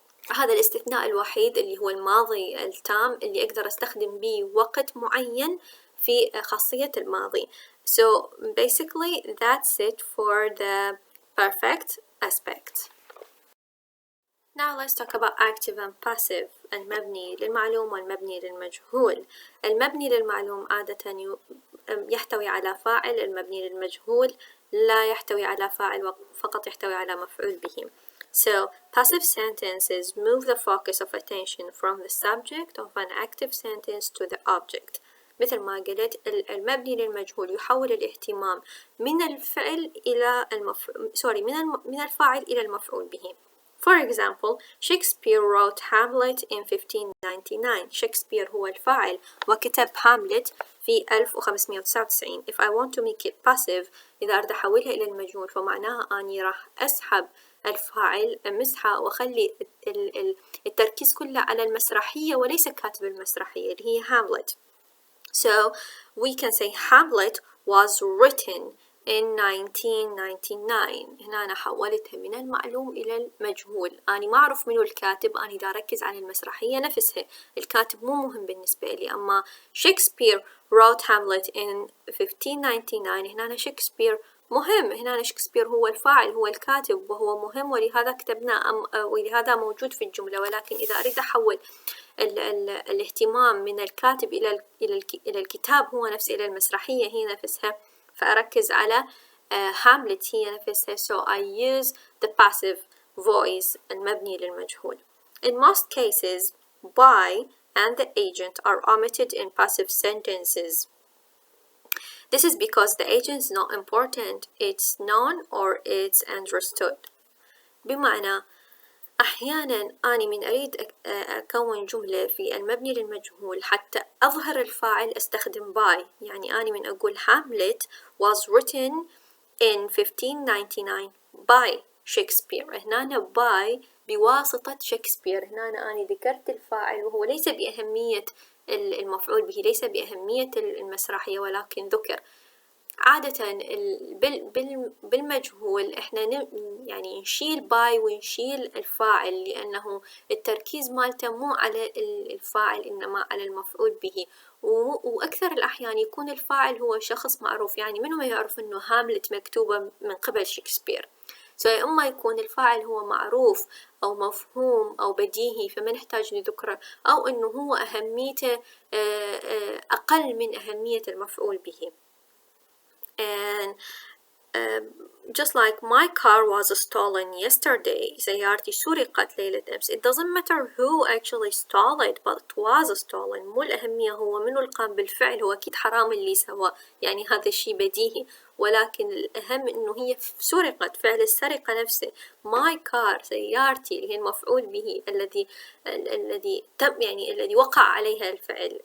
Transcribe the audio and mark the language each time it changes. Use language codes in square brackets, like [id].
[ar] هذا الاستثناء الوحيد اللي هو الماضي التام اللي أقدر أستخدم به وقت معين في خاصية الماضي. [en] So basically that's it for the perfect aspect. Now let's talk about active and passive. [ar] المبني للمعلوم والمبني للمجهول. المبني للمعلوم عادة يحتوي على فاعل. المبني للمجهول لا يحتوي على فاعل، فقط يحتوي على مفعول به. [en] So, passive sentences move the focus of attention from the subject of an active sentence to the object. [ar] مثل ما قلت المبني للمجهول يحول الاهتمام من الفعل إلى من الفاعل إلى المفعول به. [en] For example, Shakespeare wrote Hamlet in 1599. [ar] Shakespeare هو الفاعل وكتب هاملت في 1599. [en] If I want to make it passive، [ar] إذا أريد أحولها إلى المجهول فمعناها أني راح أسحب الفاعل أمسحه وأخلي التركيز كله على المسرحية وليس كاتب المسرحية اللي هي هاملت. [en] So we can say Hamlet was written in 1999. [ar] هنا أنا حولتها من المعلوم إلى المجهول. أنا ما أعرف منو الكاتب، أنا دا أركز على المسرحية نفسها. الكاتب مو مهم بالنسبة لي. أما [en] Shakespeare wrote Hamlet in 1599. [ar] هنا أنا شكسبير مهم. هنا شكسبير هو الفاعل، هو الكاتب وهو مهم، ولهذا كتبناه ولهذا موجود في الجملة. ولكن إذا أريد أحول الاهتمام من الكاتب إلى الكتاب هو نفسه، إلى المسرحية هي نفسها، فأركز على هاملت هي نفسها. [en] So I use the passive voice [ar] المبني للمجهول. [en] In most cases, by and the agent are omitted in passive sentences. This is because the agent is not important. It's known or it's understood. [ar] بمعنى أحيانا أنا من أريد أكون جملة في المبني للمجهول حتى أظهر الفاعل أستخدم by. يعني أنا من أقول [en] Hamlet was written in 1599 by Shakespeare. [ar] هنا by بواسطة شكسبير. هنا أنا ذكرت الفاعل وهو ليس بأهمية المفعول به، ليس بأهمية المسرحية، ولكن ذكر. عادة بالمجهول احنا يعني نشيل باي ونشيل الفاعل، لأنه التركيز مالته مو على الفاعل إنما على المفعول به. وأكثر الأحيان يكون الفاعل هو شخص معروف. يعني منو ما يعرف إنه هاملت مكتوبة من قبل شكسبير. إما يكون الفاعل هو معروف أو مفهوم أو بديهي فما نحتاج نذكره، أو إنه هو أهميته أقل من أهمية المفعول به. [en] And just like my car was stolen yesterday, [ar] سيارتي سرقت ليلة أمس. [en] It doesn't matter who actually stole it, but it was stolen. [ar] مو الأهمية هو منو اللي قام بالفعل، هو أكيد حرام اللي سواه، يعني هذا الشيء بديهي، ولكن الأهم إنه هي سرقت، فعل السرقة نفسه. [en] my car [ar] سيارتي اللي هي المفعول به الذي تم، يعني الذي وقع عليها الفعل.